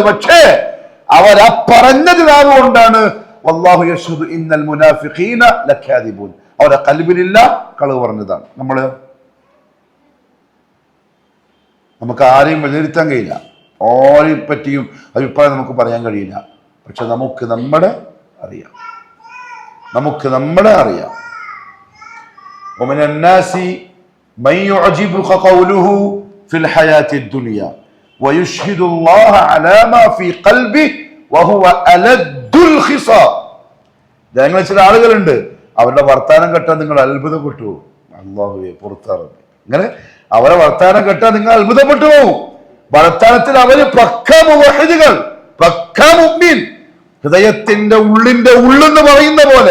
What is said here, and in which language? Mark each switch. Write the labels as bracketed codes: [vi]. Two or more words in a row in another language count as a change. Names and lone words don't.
[ml] പക്ഷേ അവരാ പറഞ്ഞത് കൊണ്ടാണ് [ar] والله يشهد إن المنافقين لكاذبون, [ml] അവരുടെ ഖൽബിലില്ല, കളവ് പറഞ്ഞതാണ്. നമുക്ക് ആരെയും വിലയിരുത്താൻ കഴിയില്ല, ആരെയും പറ്റിയും അഭിപ്രായം നമുക്ക് പറയാൻ കഴിയില്ല. പക്ഷെ നമുക്ക് നമ്മളെ അറിയാം. [ar] ومن الناس من يعجبك قوله في الحياة الدنيا ويشهد الله على ما في قلبه وهو ألد الخصام. [ml] ഞങ്ങൾ ചില ആളുകളുണ്ട്, അവരുടെ വർത്താനം കേട്ടാൽ നിങ്ങൾ അത്ഭുതപ്പെട്ടു. അല്ലാഹുവേ പുറത്താറുണ്ട്. ഇങ്ങനെ അവരെ വർത്താനം കേട്ടാൽ നിങ്ങൾ അത്ഭുതപ്പെട്ടു പോകും. വർത്താനത്തിൽ അവര് പക്കാ മുവഹിദുകൾ, പക്കാ മുഅ്മിൻ, ഹൃദയത്തിന്റെ ഉള്ളിന്റെ ഉള്ളെന്ന് പറയുന്ന പോലെ.